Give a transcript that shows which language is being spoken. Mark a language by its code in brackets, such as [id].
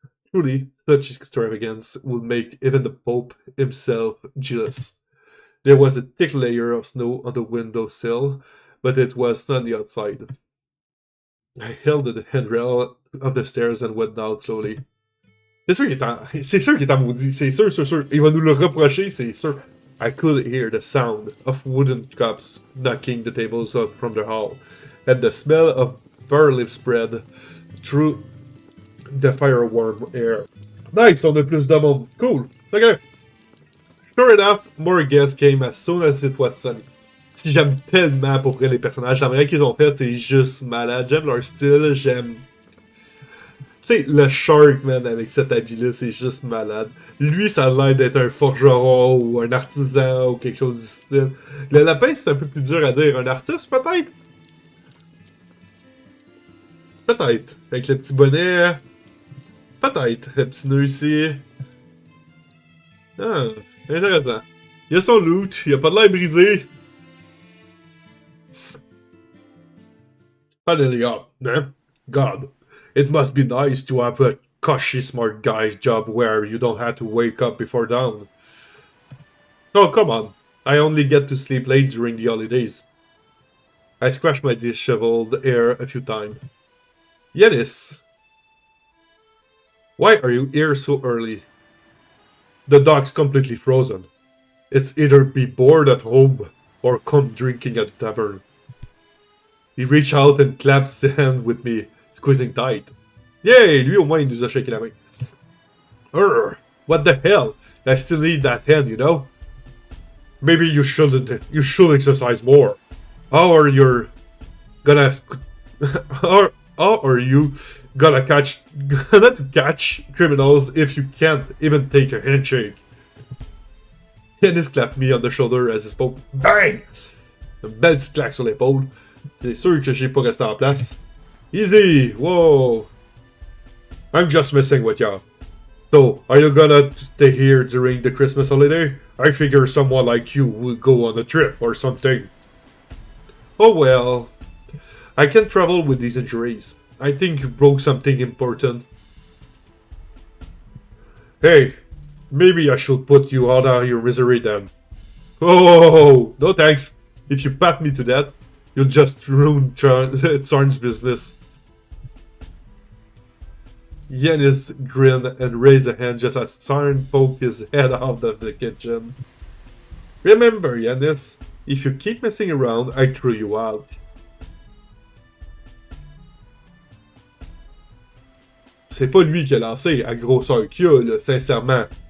[en] Truly, such extravagance would make even the Pope himself jealous. There was a thick layer of snow on the windowsill, but it was sunny outside. I held the handrail of the stairs and went down slowly. [fr] C'est sûr qu'il est en maudit, c'est sûr. Il va nous le reprocher, c'est sûr. [en] I could hear the sound of wooden cups knocking the tables up from the hall, and the smell of barley spread through the fire-warm air. Nice, [fr] on a plus de monde. [en] Cool. Okay. Sure enough, more guests came as soon as it was sunny. [fr] Si j'aime tellement pour vrai les personnages, j'aimerais qu'ils ont fait, c'est juste malade. J'aime leur style, j'aime... Tu sais, le Shark, man, avec cet habit-là, c'est juste malade. Lui, ça a l'air d'être un forgeron ou un artisan ou quelque chose du style. Le lapin, c'est un peu plus dur à dire. Un artiste, peut-être? Peut-être. Avec le petit bonnet... Peut-être. Le petit nœud ici. Ah, intéressant. Il a son loot, il a pas de l'air brisé. [en] Finally up, hein? God, it must be nice to have a cushy smart guy's job where you don't have to wake up before dawn. Oh, come on. I only get to sleep late during the holidays. I scratched my disheveled hair a few times. Yanis, why are you here so early? The dog's completely frozen. It's either be bored at home or come drinking at the tavern. He reached out and clapped his hand with me, squeezing tight. [fr] Yay, lui au moins il nous a shaké la main. [en] What the hell? I still need that hand, you know? Maybe you should exercise more. How are you gonna catch criminals if you can't even take a handshake? Dennis clapped me on the shoulder as he spoke. Bang! [fr] Une belle petite claque sur l'épaule. C'est sûr que j'ai pas resté en place. [en] Easy! Whoa! I'm just messing with ya. So, are you gonna stay here during the Christmas holiday? I figure someone like you would go on a trip or something. Oh well. I can't travel with these injuries. I think you broke something important. Hey, maybe I should put you out of your misery then. Oh, no thanks. If you pat me to death, you'll just ruin Tsarn's business. Yanis grinned and raised a hand just as Tsarn poked his head out of the kitchen. Remember, Yanis, if you keep messing around, I throw you out. [fr] C'est pas lui qui a lancé, à grosseur qu'il a, là, sincèrement.